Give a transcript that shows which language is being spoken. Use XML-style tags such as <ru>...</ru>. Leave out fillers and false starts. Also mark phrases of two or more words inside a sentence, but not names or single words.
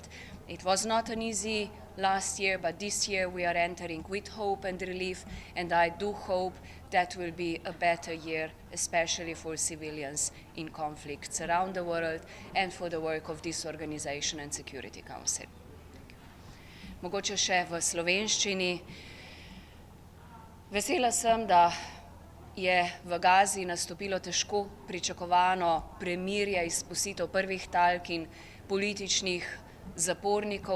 <en>It was not an easy last year, but this year we are entering with hope and relief, and I do hope that will be a better year, especially for civilians in conflicts around the world and for the work of this organization and Security Council.</en> <sl>Mogoče še v slovenščini. Vesela sem, da je v Gazi nastopilo težko pričakovano premirje, izpustitev prvih talk in političnih zapornikov.</sl>